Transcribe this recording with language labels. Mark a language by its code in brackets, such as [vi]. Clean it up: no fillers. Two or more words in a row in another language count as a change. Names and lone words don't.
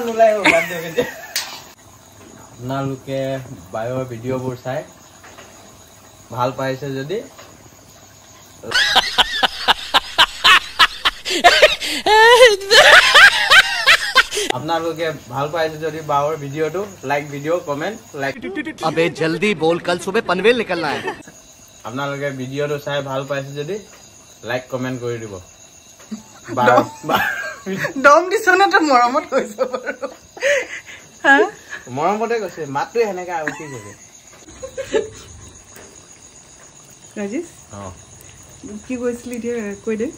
[as] আপোনালোকে বায়'ৰ ভিডিঅ'বোৰ চাই ভাল পাইছে যদি আপোনালোকে ভাল পাইছে যদি বায়'ৰ ভিডিঅ'টো [en] like video comment like [hi] अबे जल्दी बोल कल सुबह पनवेल निकलना है [as] আপোনালোকে ভিডিঅ'টো চাই ভাল পাইছে যদি [en] like comment [as] কৰি দিব দম দিছ ন তই মৰমত কৈছ বাৰু মৰমতে কৈছে মাতটো সেনেকা উঠি গৈছে ৰাজেশ কি কৈছিলি এতিয়া কৈ দে